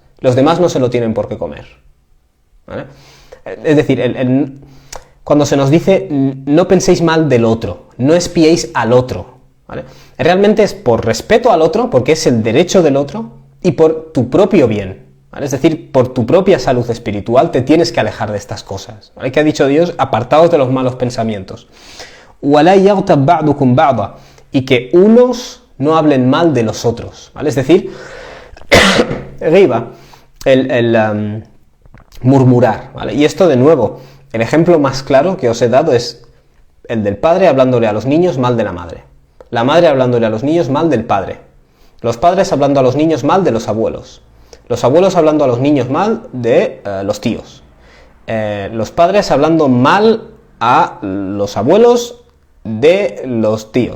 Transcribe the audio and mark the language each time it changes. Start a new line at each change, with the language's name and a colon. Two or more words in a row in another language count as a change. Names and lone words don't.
Spanish: Los demás no se lo tienen por qué comer, ¿vale? Es decir, cuando se nos dice no penséis mal del otro, no espiéis al otro, ¿vale? Realmente es por respeto al otro, porque es el derecho del otro, y por tu propio bien, ¿vale? Es decir, por tu propia salud espiritual te tienes que alejar de estas cosas, ¿vale? Que ha dicho Dios, apartaos de los malos pensamientos.
Arabic: وَلَا يَغْتَبْ بَعْضُكُمْ بَعْضًا,
Spanish: y que unos no hablen mal de los otros, ¿vale? Es decir, ghiba, murmurar, ¿vale? Y esto de nuevo, el ejemplo más claro que os he dado es el del padre hablándole a los niños mal de la madre hablándole a los niños mal del padre, los padres hablando a los niños mal de los abuelos hablando a los niños mal de los tíos, los padres hablando mal a los abuelos de los tíos.